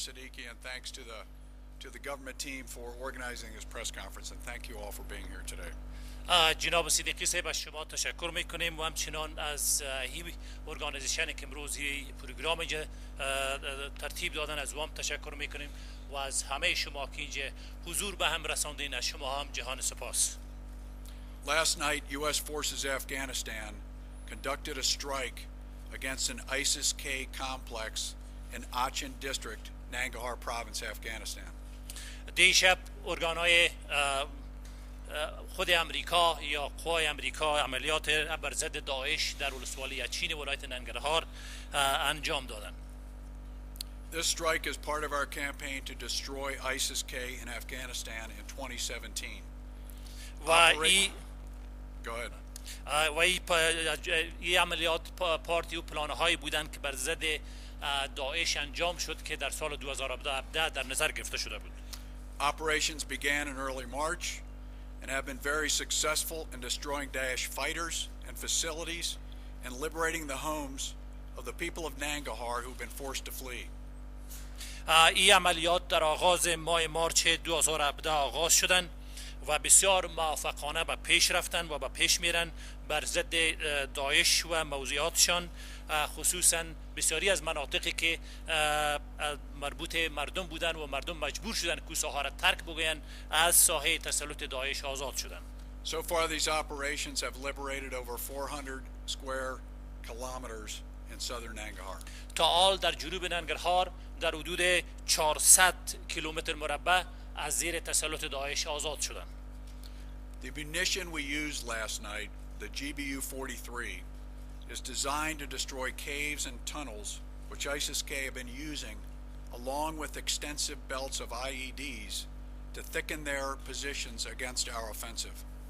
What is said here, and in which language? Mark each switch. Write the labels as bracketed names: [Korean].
[English] Siddiqui, and thanks to the government team for organizing this press conference, and thank you all for being here today. [Persian] جناب صدیقی صاحب از شما تشکر میکنیم و همچنان از هی ارگانیزیشنی که امروزی پروگرام اینجا ترتیب دادن از وام تشکر میکنیم و از همه شما که اینجا حضور به هم رساندین. از شما هم جهان سپاس. [English] Last night, U.S. Forces-Afghanistan conducted a strike against an ISIS-K complex in Achin District, Nangarhar Province, Afghanistan. [Persian] دیشب ارگانهای خود امریکا یا قوای امریکا عملیات بر ضد داعش در ولسوالی اچین ولایت ننگرهار انجام دادند. [English] This strike is part of our campaign to destroy ISIS-K in Afghanistan in 2017. Go ahead. [Persian] و این عملیات پارتی و پلانهایی بودند که بر ضد داعش انجام شد که در سال 2017 در نظر گرفته شده بود. [English] Operations began in early March and have been very successful in destroying Daesh fighters and facilities and liberating the homes of the people of Nangarhar who've been forced to flee. [Persian] این عملیات در آغاز ماه مارچ 2017 آغاز شدند و بسیار موفقانه به پیش رفتن و به پیش میرن بر ضد داعش و موضوعاتشان، خصوصا بسیاری از مناطقی که مربوط مردم بودن و مردم مجبور شدن که ساحه را ترک بگوین از ساحه تسلط داعش آزاد شدن. [English] So far these operations have liberated over 400 square kilometers in southern Nangarhar. [Persian] تا حال در جنوب ننگرهار در حدود 400 کیلومتر مربع از زیر تسلط داعش آزاد شدن. [English] The munition we used last night, the GBU-43, is designed to destroy caves and tunnels which ISIS-K have been using along with extensive belts of IEDs to thicken their positions against our offensive.